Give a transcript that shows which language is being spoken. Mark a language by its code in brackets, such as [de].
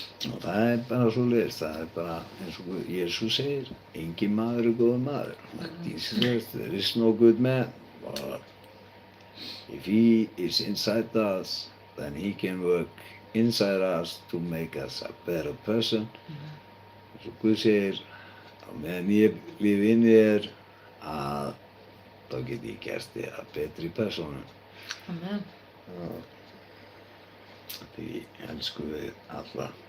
[is] Og það er bara svoleiðis, það er bara eins og Jesús segir, engin maður er góður maður. [en] Like Jesus says, there is no good man. But if he is inside us, then he can work inside us to make us a better person. [is] Svo Guð segir, á meðan ég lifi inni þér, að þá get ég gert þig að betri persónu. Amen. Því elskum við alla.